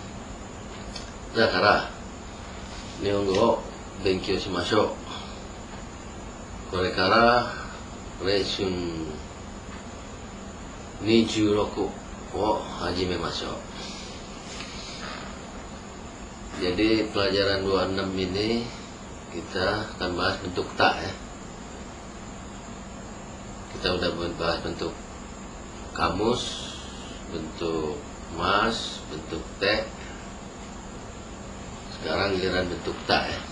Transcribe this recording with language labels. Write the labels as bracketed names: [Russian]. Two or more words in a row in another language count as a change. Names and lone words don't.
[Japanese] だから日本語を勉強しましょう。これからレッスン26を始めましょう。 [Indonesian] Jadi pelajaran 26 ini kita akan bahas bentuk tak ya. Kita udah bahas bentuk kamus, bentuk mas, bentuk te. Sekarang giliran bentuk tak ya.